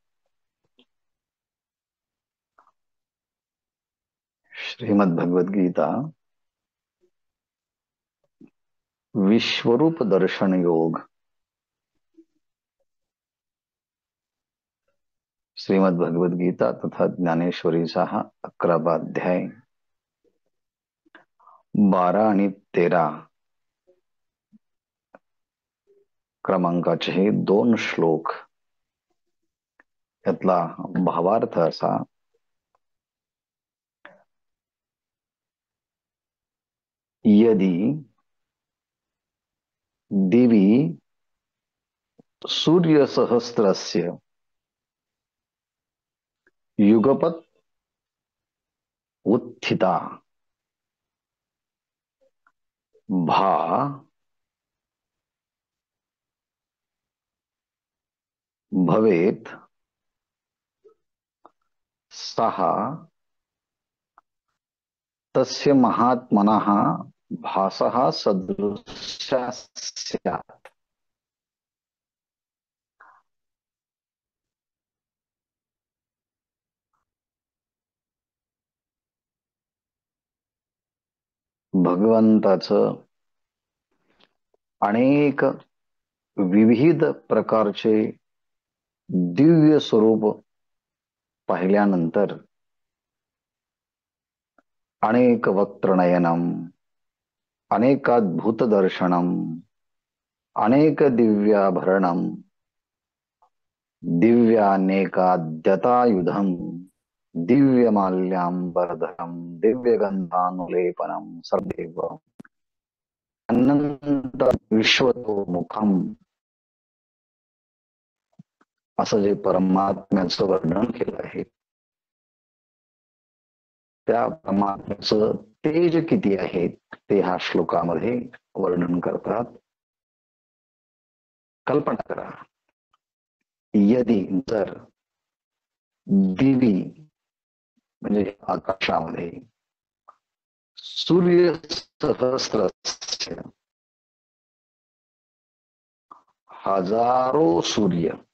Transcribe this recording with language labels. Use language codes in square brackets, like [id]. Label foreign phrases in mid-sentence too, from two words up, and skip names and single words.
[mr] श्रीमद्भगवद गीता विश्वरूप दर्शन योग, श्रीमद्भगवद गीता तथा ज्ञानेश्वरीचा हा 11वा अध्याय 12 आणि 13 क्रमांकाचे हे 2 श्लोक। यातला भावार्थ असा, [sa] यदि दिवी सूर्यसहस्रस्य युगपत उत्थिता भा भवेत सः तस्य महात्मनः भासः सदृशः स्यात्। [mr] भगवंताचं अनेक विविध प्रकारचे दिव्य स्वरूप पाहिल्यानंतर [sa] अनेक वक्त्रनयनम, अनेकाद्भुत दर्शनम, अनेक दिव्याभरणम, दिव्यानेकाद्यतायुधम, दिव्यमाल्याम्बरधरम, दिव्यगंधानुलेपनम सर्वदेव अनंत विश्वतोमुखम, [mr] असं जे परमात्म्याचं वर्णन केलं आहे, त्या परमात्म्याचं तेज किती आहे ते ह्या श्लोकामध्ये वर्णन करतात। कल्पना करा, यदि जर दिवी म्हणजे आकाशामध्ये [sa] सूर्य सहस्र [mr] हजारो सूर्य